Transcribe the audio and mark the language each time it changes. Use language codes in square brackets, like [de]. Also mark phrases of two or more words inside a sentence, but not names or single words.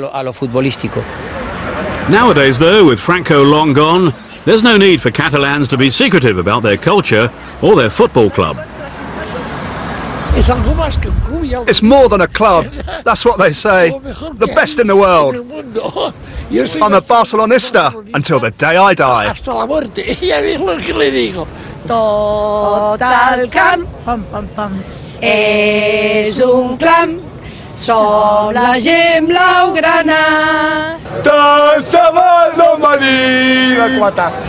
[en] Nowadays, though, with Franco long gone, there's no need for Catalans to be secretive about their culture or their football club. It's more than a club, that's what they say. The best in the world. I'm a Barcelonista until the day I die. [ca] Tot el camp, pam, pam, pam, és un clam, som la gent blaugrana. Dansa baldo marina, quata.